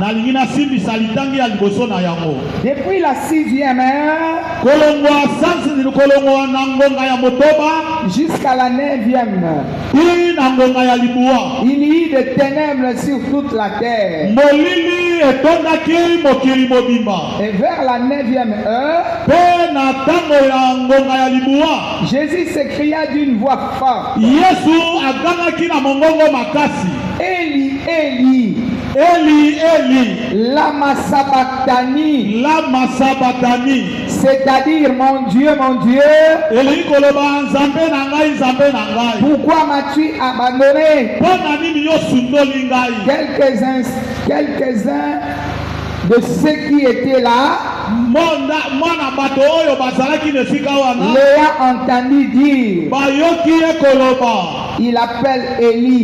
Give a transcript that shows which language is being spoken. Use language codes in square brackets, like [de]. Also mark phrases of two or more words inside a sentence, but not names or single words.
[fr] Depuis la 6e heure jusqu'à la 9e heure, il y eut des ténèbres sur toute la terre. Et vers la 9e heure, Jésus s'écria d'une voix forte: [arc] Eli, Eli, Eli, Eli, lama sabachthani. lama sabachthani. [fr] C'est-à-dire, mon Dieu, pourquoi m'as-tu abandonné? Quelques-uns de ceux qui étaient là l'ayant entendu dire, il appelle Élie.